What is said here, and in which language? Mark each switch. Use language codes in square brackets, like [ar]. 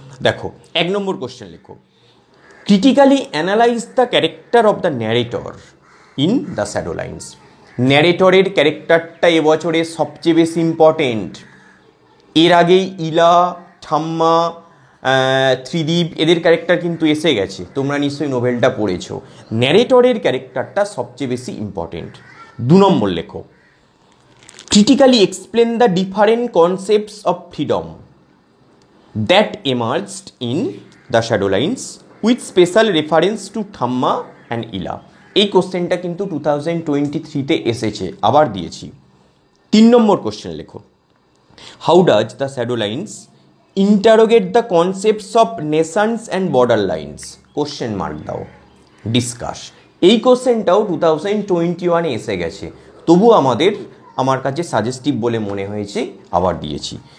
[bn] দেখো, 1 নম্বর কোশ্চেন লেখো, [en] Critically analyse the character of the narrator in the Shadow Lines. [bn] ন্যারেটরের ক্যারেক্টারটা এবছরে সবচেয়ে বেশি ইম্পর্টেন্ট। এর আগেই ইলা, ঠাম্মা, ত্রিদীপ এদের ক্যারেক্টার কিন্তু এসে গেছে, তোমরা নিশ্চয়ই নোভেলটা পড়েছো। ন্যারেটরের ক্যারেক্টারটা সবচেয়ে বেশি ইম্পর্টেন্ট। 2 নম্বর লেখো, [en] critically explain the different concepts of freedom that emerged in the shadow lines with special reference to Thamma and Ila. [bn] এই কোশ্চেনটা কিন্তু 2023-তে এসেছে, আবার দিয়েছি। 3 নম্বর কোশ্চেন লেখো, [en] How does the Shadow Lines interrogate the concepts of nations and border lines? [bn] Question mark দাও। [en] Discuss. [bn] এই কোশ্চেনটাও 2021-এ এসে গেছে, তবু আমার কাছে সাজেস্টিভ বলে মনে হয়েছে, আবার দিয়েছি।